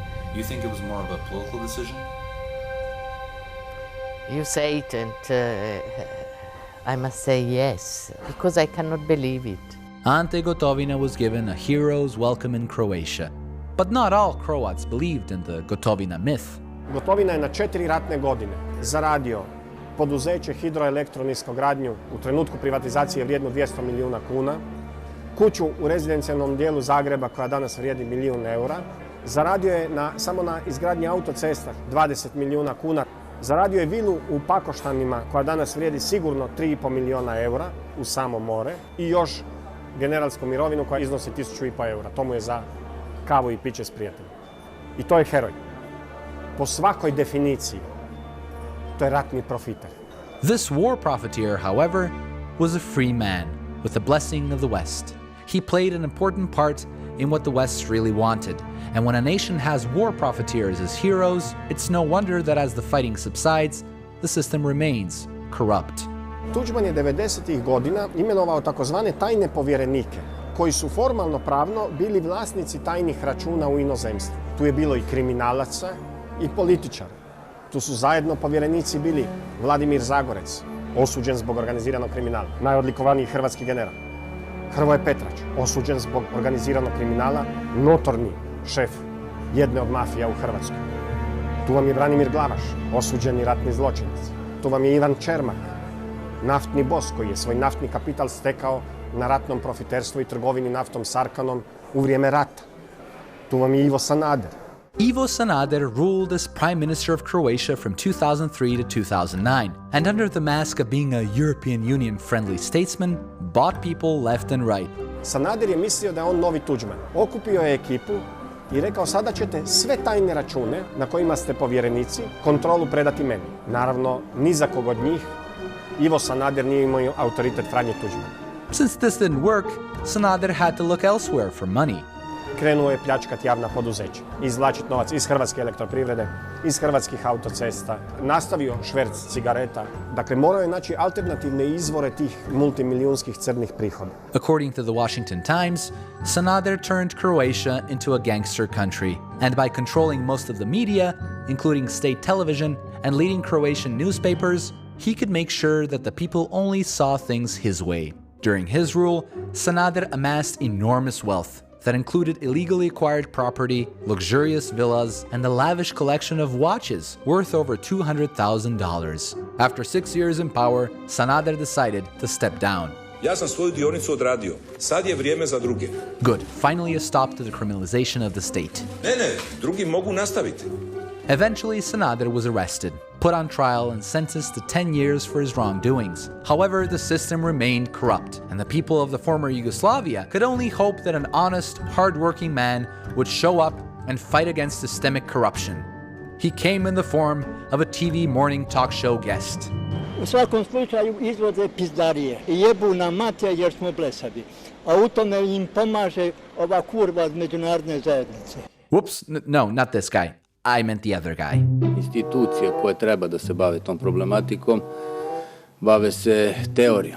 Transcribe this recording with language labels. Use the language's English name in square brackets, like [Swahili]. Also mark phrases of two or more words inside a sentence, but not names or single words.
[English] You think it was more of a political decision? You say it, and I must say yes, because I cannot believe it. Ante Gotovina was given a hero's welcome in Croatia. But not all Croats believed in the Gotovina myth. [Croatian] Gotovina je na 4 ratne godine zaradio poduzeće hidroelektroniskogradnju u trenutku privatizacije vrijednu 200 milijuna kuna, kuću u rezidencijalnom dijelu Zagreba koja danas vrijedi €1 milijun, zaradio je samo na izgradnji autocesta 20 milijuna kuna, zaradio je vilu u Pakoštanima koja danas vrijedi sigurno €3,5 milijuna u samo more i još generalsku mirovinu koja iznosi €1.500. To mu je za kavu i piće s prijateljem. I to je heroj. Po svakoj definiciji, to je ratni profiter. [English] This war profiteer, however, was a free man, with the blessing of the West. He played an important part in what the West really wanted, and when a nation has war profiteers as heroes, it's no wonder that as the fighting subsides, the system remains corrupt. [Croatian] Tuđman je 90-ih godina imenovao takozvane tajne povjerenike, koji su formalno pravno bili vlasnici tajnih računa u inozemstvu. Tu je bilo i kriminalaca i političara. Tu su zajedno povjerenici bili Vladimir Zagorec, osuđen zbog organiziranog kriminala, najodlikovaniji hrvatski general. Hrvoje Petrač, osuđen zbog organiziranog kriminala, notorni šef jedne od mafija u Hrvatskoj. Tu vam je Branimir Glavaš, osuđeni ratni zločinac. Tu vam je Ivan Čermak, naftni bos koji je svoj naftni kapital stekao na ratnom profiterstvu i trgovini naftom s Arkanom u vrijeme rata. Tu vam je Ivo Sanader. [English] Ivo Sanader ruled as Prime Minister of Croatia from 2003 to 2009, and under the mask of being a European Union-friendly statesman, bought people left and right. [Croatian] Sanader je mislio da je on novi Tuđman. Okupio je ekipu i rekao sada ćete sve tajne račune na kojima ste povjerenici kontrolu predati meni. Naravno, ni za kog od njih Ivo Sanader nije imao autoritet Franje Tuđmana. [English] Since this didn't work, Sanader had to look elsewhere for money. [Croatian] Krenuo je pljačkati javna poduzeća, izvlačiti novac iz Hrvatske elektroprivrede, iz hrvatskih autocesta, nastavio šverc cigareta. Dakle, morao je naći alternativne izvore tih multimilijunskih crnih prihoda. [English] According to the Washington Times, Sanader turned Croatia into a gangster country, and by controlling most of the media, including state television and leading Croatian newspapers, he could make sure that the people only saw things his way. During his rule, Sanader amassed enormous wealth that included illegally acquired property, luxurious villas, and a lavish collection of watches worth over $200,000. After 6 years in power, Sanader decided to step down. [Croatian] Ja sam svoju dionicu odradio. Sad je vrijeme za druge. [English] Good, finally a stop to the criminalization of the state. [Croatian] Ne, drugi mogu nastaviti. [English] Eventually, Sanader was arrested, put on trial, and sentenced to 10 years for his wrongdoings. However, the system remained corrupt, and the people of the former Yugoslavia could only hope that an honest, hard-working man would show up and fight against systemic corruption. He came in the form of a TV morning talk show guest. [Serbian] U svakom slučaju izvode pizdarije I jebu na mate jer smo blesavi, a u tome im pomaže ova kurva od međunarodne zajednice. [English] Whoops, no, not this guy. I meant the other guy. [Serbian] Institucije koje treba da se bave tom problematikom bave se teorijom.